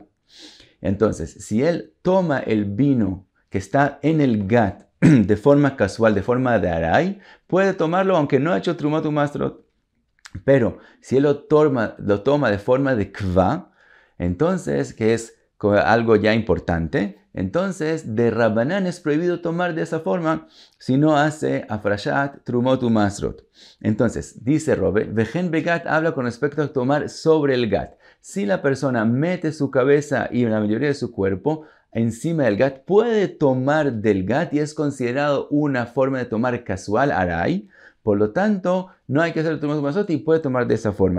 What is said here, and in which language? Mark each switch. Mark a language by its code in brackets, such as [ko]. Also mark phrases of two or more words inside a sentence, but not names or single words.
[es] Entonces, si él toma el vino que está en el gat de forma casual, de forma de aray, puede tomarlo aunque no ha hecho [he] trumat u maasrot. [es] Pero si él lo toma de forma de kva, entonces, que es algo ya importante, entonces de Rabbanán es prohibido tomar de esa forma si no hace [he] afrashat, trumot u masrot. [es] Entonces, dice Rove, [he] vejen begat [es] habla con respecto a tomar sobre el gat. Si la persona mete su cabeza y la mayoría de su cuerpo encima del gat, puede tomar del gat y es considerado una forma de tomar casual, aray. Por lo tanto, no hay que hacer el [he] trumot masrot [es] y puede tomar de esa forma.